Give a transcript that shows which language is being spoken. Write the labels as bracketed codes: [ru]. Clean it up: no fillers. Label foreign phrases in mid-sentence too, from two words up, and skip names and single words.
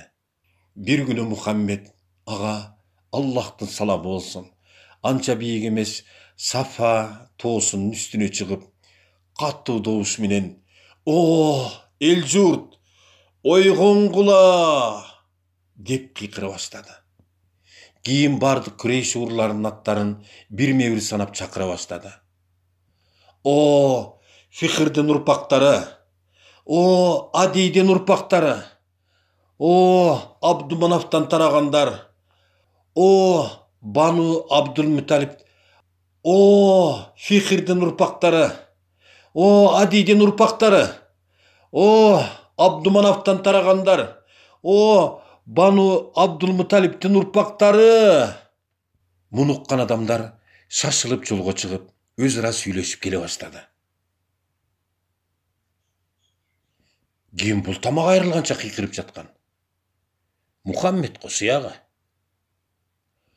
[ky] Бир күнү Мухаммед ага Аллахтын саламы болсун, анча бийик эмес Сафа тоосунун үстүнө чыгып, каттуу добуш менен "О, эл журт, ойгонгула!" деп кыйкыра баштады. Кийин бардык күрөйш урларынын аттарын бирме бир санап чакыра баштады. О, Фихрдин урпактары! О, Адийдин урпактары! О, Абдуманафтан тарагандар! О, Бану Абдулмуталиб! О, Фихрдин урпактары! О, Адийдин урпактары! О, Абдуманафтан тарагандар! О, Бану Абдулмуталибтин урпактары! Муну уккан адамдар шашылып жолго чыгып, өз ара сүйлөшүп келе баштады. Ким бул тамак айрылганча кыйкырып жаткан? Мухаммед го сыягы.